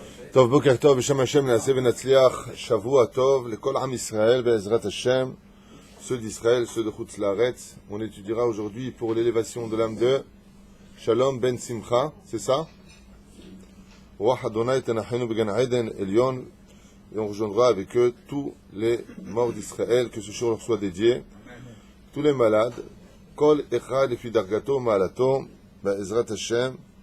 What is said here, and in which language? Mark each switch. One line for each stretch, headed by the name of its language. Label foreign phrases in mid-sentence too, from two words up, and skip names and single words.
Hebrew: טוב, בוקר טוב, בשם השם נעשה ונצליח, שבוע טוב לכל עם ישראל, בעזרת Hashem,
French: ceux d'Israël, ceux de Chutz Laaretz. On étudiera aujourd'hui pour l'élévation de l'âme de Shalom ben Simcha, c'est ça?
Hebrew: רוח ה' תניחנו בגן עדן עליון,
French: et on rejoindra avec eux tous les morts d'Israël, que ce jour leur soit dédié, tous les malades,
Hebrew: כל אחד לפי דרגתו מעלתו, בעזרת השם.